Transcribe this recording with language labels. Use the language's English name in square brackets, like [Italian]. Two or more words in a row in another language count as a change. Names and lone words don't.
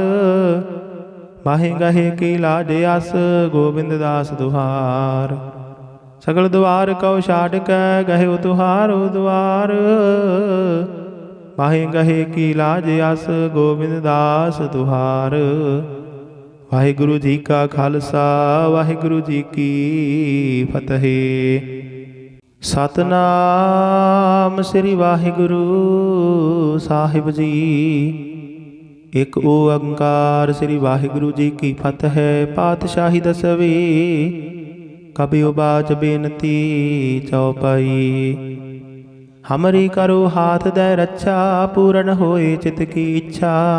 [Braj] बाहे गहे की लाज आस गोविंद दास दुहार। सगल द्वार कौ छाड़ कै गहो तुहारो द्वार। बाहे गहे की लाज आस गोविंद दास दुहार। वाहिगुरु जी का खालसा वाहिगुरु जी की फतेह। सतनाम श्री वाहिगुरु साहिब जी। एक ओंकार श्री वाहिगुरु जी की फतेह। पातशाही दसवी कभी उबाच बेनती चौपाई। हमरी करो हाथ दे रक्षा पूर्ण होए चित की इच्छा।